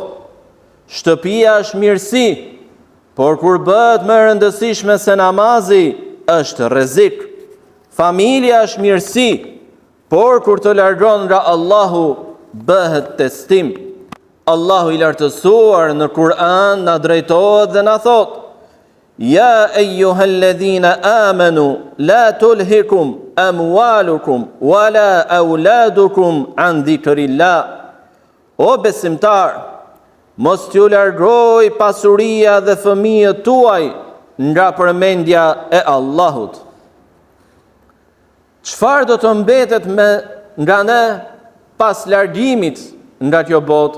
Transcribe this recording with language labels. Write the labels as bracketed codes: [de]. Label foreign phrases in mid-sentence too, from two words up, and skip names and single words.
[sq] Shtëpia është mirësi, por kur bëhet më e rëndësishme se namazi është rrezik. Familja është mirësi, por kur të largon nga Allahu bëhet testim. Allahu i lartësuar në Kur'an na drejtohet dhe na thot: [ar] يا أيها الذين آمنوا لا تلهكم أموالكم ولا أولادكم عن ذكر الله. [sq] O besimtar, mos t'ju largoj pasuria dhe fëmijët tuaj nga përmendja e Allahut. Çfarë do të mbetet nga ne pas largimit nga kjo botë?